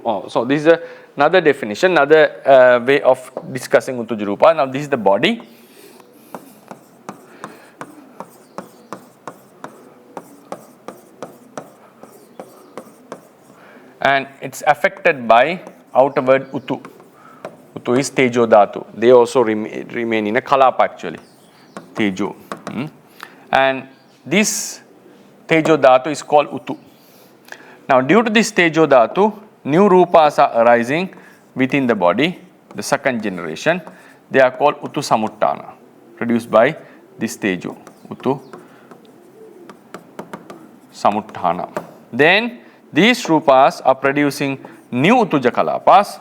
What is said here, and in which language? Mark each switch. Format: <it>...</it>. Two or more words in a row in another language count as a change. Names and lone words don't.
<en>So this is another definition, another way of discussing</en> <pi>utuja rupa.</pi> <en>Now this is the body. And it's affected by outer word utu. Utu is</en> <pi>tejo dhatu.</pi> <en>They also remain in a kalapa actually. Tejo. And this</en> <pi>tejo dhatu</pi> <en>is called utu. Now due to this</en> <pi>tejo dhatu,</pi> <en>new rupas are arising within the body, the second generation. They are called</en> <pi>utu samuttana,</pi> <en>produced by this tejo,</en> <pi>utu samuttana.</pi> <en>Then these rupas are producing new</en> <pi>utuja kalapas.</pi>